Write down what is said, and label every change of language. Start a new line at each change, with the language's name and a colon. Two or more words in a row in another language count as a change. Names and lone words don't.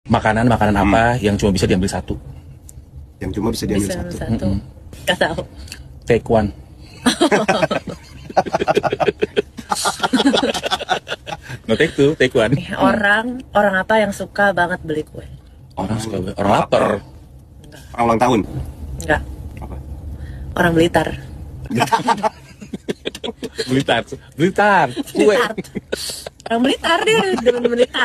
Indonesian: Makanan apa yang cuma bisa diambil satu? Yang cuma bisa diambil Bisa satu. satu. Gak tahu.
English: Take one. No take two, take one.
Indonesian: Orang apa yang suka banget beli kue? Orang suka orang lapar. Orang ulang tahun. Enggak. Apa? Orang Blitar. Blitar, Blitar, kue. Orang Blitar dia dengan Blitar.